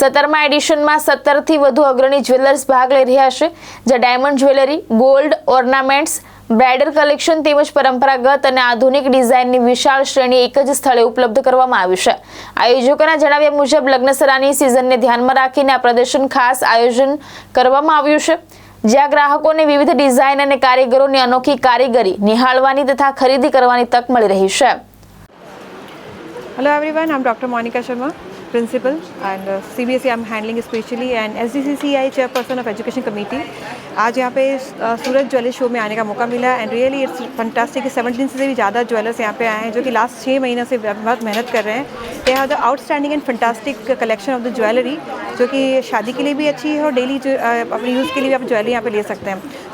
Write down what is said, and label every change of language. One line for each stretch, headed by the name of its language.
Gujarati: 17મા એડિશનમાં 17 થી વધુ અગ્રણી જ્વેલર્સ ભાગ લઈ રહ્યા છે, જે diamond jewellery, gold ornaments, bridal collection તેમજ પરંપરાગત અને આધુનિક ડિઝાઇનની વિશાળ શ્રેણી એક જ સ્થળે ઉપલબ્ધ કરવામાં આવી છે। આયોજકોના જણાવ્યા મુજબ લગ્નસરાની સિઝનને ધ્યાનમાં રાખીને આ પ્રદર્શન ખાસ આયોજન કરવામાં આવ્યું છે, જ્યાં ગ્રાહકોને વિવિધ ડિઝાઇન અને કારીગરોની અનોખી કારીગરી નિહાળવાની તથા ખરીદી કરવાની તક મળી રહી છે।
English: Hello everyone, I'm Dr. Monica Sharma, Principal, and CBSE I'm handling especially, and SDCCI Chairperson of Education Committee।
Hindi: आज यहाँ पे सूरत ज्वेलरी शो में आने का मौका मिला
English: and really it's fantastic
Hindi: कि 17 से भी ज़्यादा ज्वेलर्स यहाँ पे आए हैं जो कि लास्ट 6 महीनों से बहुत मेहनत कर रहे हैं।
English: they have the outstanding and fantastic collection of the jewellery
Hindi: जो कि शादी के लिए भी अच्छी है और डेली जो अपने यूज़ के लिए भी आप ज्वेलरी यहाँ पे ले सकते हैं।